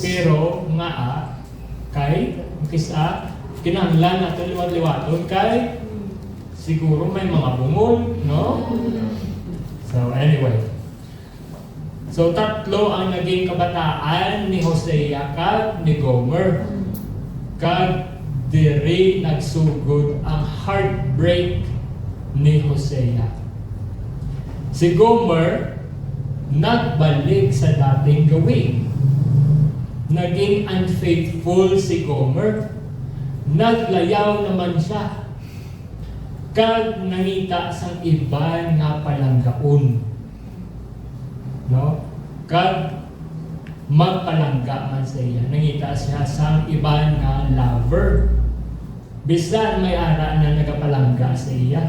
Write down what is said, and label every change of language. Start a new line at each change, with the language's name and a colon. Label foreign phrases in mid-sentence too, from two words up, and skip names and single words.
Hiligaynon: Pero nga kay kisa kinahanglan nato liwat-liwaton kay siguro may mga bungol, no? So anyway, so tatlo ang naging kabataan ni Hosea kag ni Gomer. Kag diri nagsugod ang heartbreak ni Hosea. Si Gomer nagbalik sa
Filipino: dating gawin.
Hiligaynon: Naging unfaithful si Gomer. naglayaw naman siya. Kag nangita sang iban nga palanggaon. No? Kag magpalangga man sa iya. Nangita siya sang iban nga lover. Bisan may ara na nagapalangga sa iya.